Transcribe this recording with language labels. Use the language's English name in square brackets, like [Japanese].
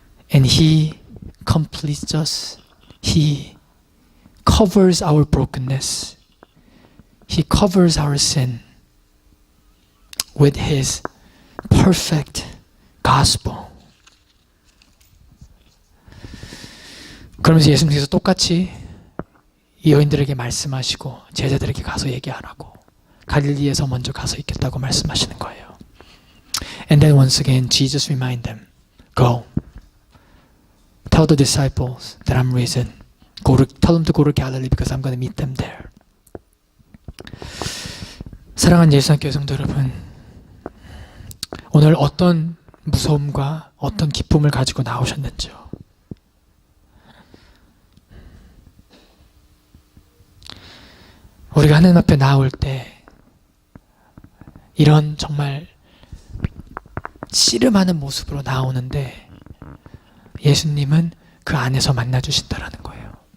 [English] And he completes us. He covers our brokenness. He covers our sin with his perfect gospel. [Korean] 그러면서 예수님께서 똑같이 이 여인들에게 말씀하시고 제자들에게 가서 얘기하라고, 갈릴리에서 먼저 가서 있겠다고 말씀하시는 거예요. [English] And then once again Jesus remind them, go. Tell the disciples that I'm risen. Tell them to go to Galilee because I'm going to meet them there. [Korean] 사랑하는 예수님께 성도 여러분, 오늘 어떤 무서움과 어떤 기쁨을 가지고 나오셨는지요? 우리가 하나님 앞에 나올 때 이런 정말 씨름하는 모습으로 나오는데 예수님은 그 안에서 만나주신다라는 거예요.